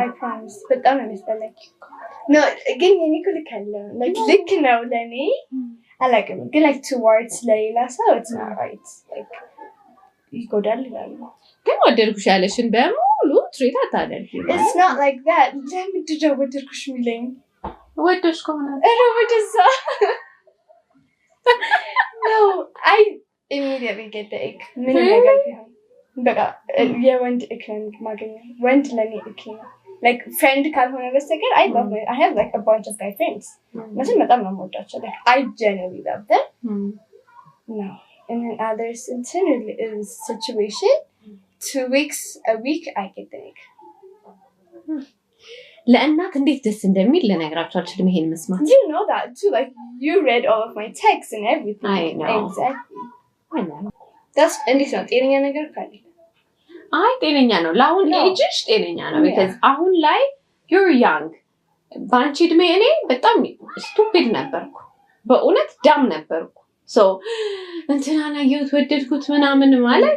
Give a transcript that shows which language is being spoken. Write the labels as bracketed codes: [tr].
[en] I promise. [am] በጣም ነው የሚያስጠላኝ. No, ግን የኔ ልክ አለ. Like ልክ ነው ለኔ አላውቅም ግን like towards ሌላ ሰው [en] it's not right. [am] Like ይጎዳል ይላሉ. ግን ወደድኩሽ ያለሽን በሙሉ ትሪት አታደርጊም. [en] It's not like that. [am] ለምንድን ነው ወደድኩሽ የሚለኝ? ወደድሽ ከሆነ ወደዛ [en] No, I immediately get the ick. [am] ምንም ነገር ቢሆን በቃ የወንድ እክ ነው ማገኘው. ወንድ ለኔ እክ ነው. [en] like friend [am] ካልሆነ በስተቀር [en] I love it. I have like a bunch of guy friends. [am] እነሱን በጣም ነው የምወዳቸው. [en] Like I genuinely love them. No. And then others is situation 2 weeks a week I get the egg. [am] ለእናት እንዴት ደስ እንደሚል ለነግራችሁ አልችልም ይሄን መስማት. [en] You know that too, like you read all of my texts and everything. I know. Exactly. I know. That's [am] እንዴት ነው ጤነኛ ነገር ካለ? አይ ጤነኛ ነው ለአሁን ኤጅሽ ጤነኛ ነው because አሁን ላይ [en] you're young. [am] ባንቺ እድሜ እኔ በጣም ስቱፒድ ነበርኩ. በእውነት ዳም ነበርኩ. So እንትናና ወደድኩት ምናምን ማለት